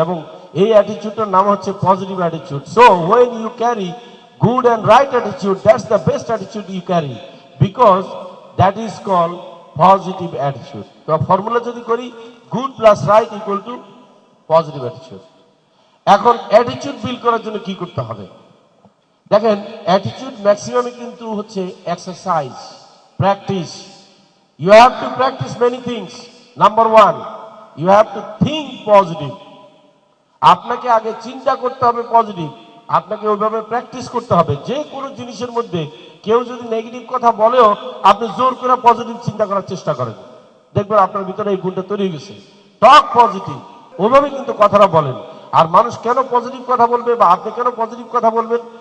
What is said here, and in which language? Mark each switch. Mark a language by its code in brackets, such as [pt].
[bn] এবং এই অ্যাটিটিউডটার নাম হচ্ছে positive attitude. [en] So when you carry good and right attitude, that's the best attitude you carry, because that is called positive attitude. [bn] তো formula যদি করি, [en] Good plus right equal to positive attitude. [bn] এখন attitude build করার জন্য কি করতে হবে? দেখেন, অ্যাটিটিউড ম্যাক্সিমামই কিন্তু হচ্ছে exercise, practice. [en] You have to practice many things. Number one, you have to think positive. [bn] আপনাকে আগে চিন্তা করতে হবে পজিটিভ, আপনাকে ওইভাবে প্র্যাকটিস করতে হবে। যে কোনো জিনিসের মধ্যে কেউ যদি নেগেটিভ কথা বলেও আপনি জোর করে পজিটিভ চিন্তা করার চেষ্টা করেন, দেখবেন আপনার ভিতরে এই গুণটা তৈরি হয়ে গেছে। [en] talk positive, [bn] ওইভাবে কিন্তু কথাটা বলেন। আর মানুষ কেন পজিটিভ কথা বলবে বা আপনি কেন পজিটিভ কথা বলবেন?